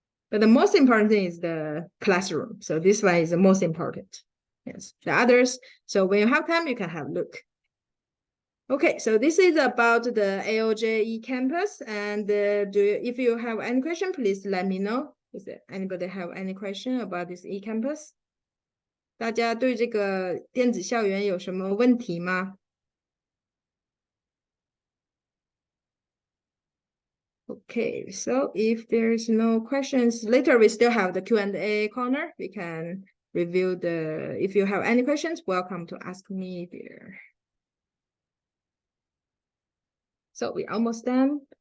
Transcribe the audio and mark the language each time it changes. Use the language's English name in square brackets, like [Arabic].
[English] But the most important thing is the classroom. So this one is the most important. Yes, the others, so when you have time, you can have a look. Okay, so this is about the AOJ eCampus. And if you have any question, please let me know. Is there anybody have any question about this eCampus? [Chinese] 大家对这个电子校园有什么问题吗？ [English] Okay, so if there's no questions, later we still have the Q&A corner. We can review if you have any questions, welcome to ask me there. So we're almost done.